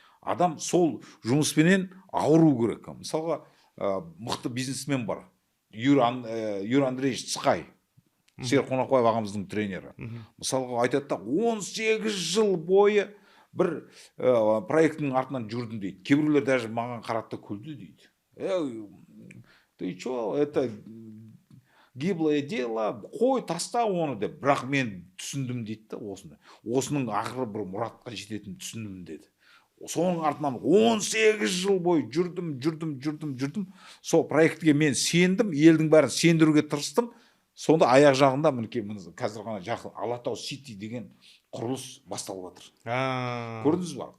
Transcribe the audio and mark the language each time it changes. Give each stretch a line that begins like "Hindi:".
Kazakh: Адам сол жұмыспенен ауыру керек. Мысалға, мықты бизнесмен бар. Юрий Андреевич Цқай, Серік Қонақбаев ағамыздың тренері. Мысалға айтады да, 18 жыл бойы бір проекттің артынан жүрдім дейді. Кейбіреулер даже маған қаратты күлді дейді.
Russian: Ты что, это гиблое дело,
Kazakh: қой, таста оны деп. Бірақ мен түсіндім дейді да, осының ақыры бір мұратқа жететінін түсіндім деді. Соның артынан 18 жыл бойы жүрдім. Сол проектіге мен сендім, елдің бәрін сендіруге тырыстым. Сонда аяқ жағында қазір ғана жақын Алатау Сити деген құрылыс басталып жатыр. Көрдіңіз ба?